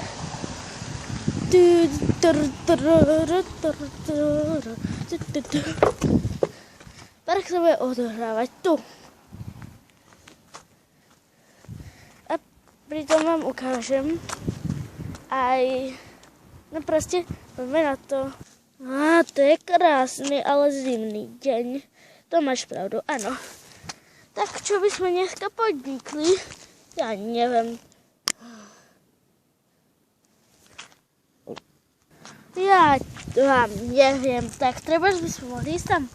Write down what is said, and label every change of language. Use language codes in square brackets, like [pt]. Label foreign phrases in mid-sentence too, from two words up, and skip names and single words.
[cs] Park se bude odehrávat tu. A přitom vám ukážem. No prostě, pojďme na to. [sk] To je krásný, ale zimný deň. [cs] To máš pravdu, ano. [sk] Tak čo by sme dneska podnikli? Ja neviem. Ja vám neviem. Tak treba, by sme mohli ísť tam.